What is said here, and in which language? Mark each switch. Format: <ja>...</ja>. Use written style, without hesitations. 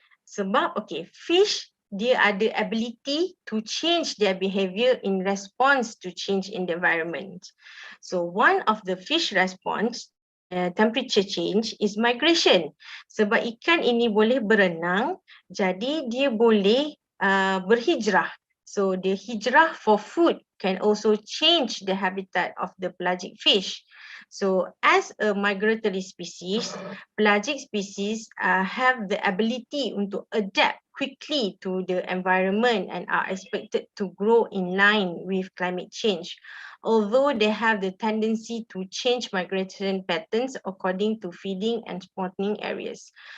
<en>Sebab, okay, fish</en> <ms>dia ada</ms> <en>ability to change their behavior in response to change in the environment. So one of the fish response temperature change is migration.</en> <ms>Sebab ikan ini boleh berenang, jadi dia boleh berhijrah.</ms> <en>So the hijrah for food can also change the habitat of the pelagic fish. So as a migratory species, pelagic species have the ability untuk adapt quickly to the environment and are expected to grow in line with climate change, although they have the tendency to change migration patterns according to feeding and spawning areas.</en>